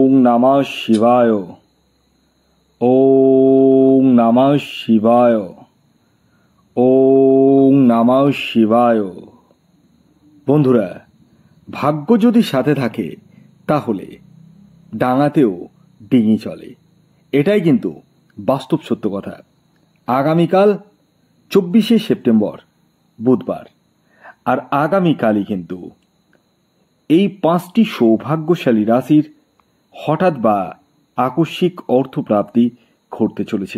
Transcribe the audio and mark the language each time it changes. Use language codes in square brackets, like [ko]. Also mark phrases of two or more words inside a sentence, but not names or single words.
[sa] নমঃ শিবায়। ওম নমঃ শিবায়। ওম নমঃ শিবায়। [bn] বন্ধুরা, ভাগ্য যদি সাথে থাকে তাহলে ডাঙাতেও ডিঙি চলে, এটাই কিন্তু বাস্তব সত্য কথা। আগামীকাল 24শে সেপ্টেম্বর বুধবার, আর আগামীকালই কিন্তু এই 5টি সৌভাগ্যশালী রাশির হঠাৎ বা আকস্মিক অর্থপ্রাপ্তি ঘটতে চলেছে।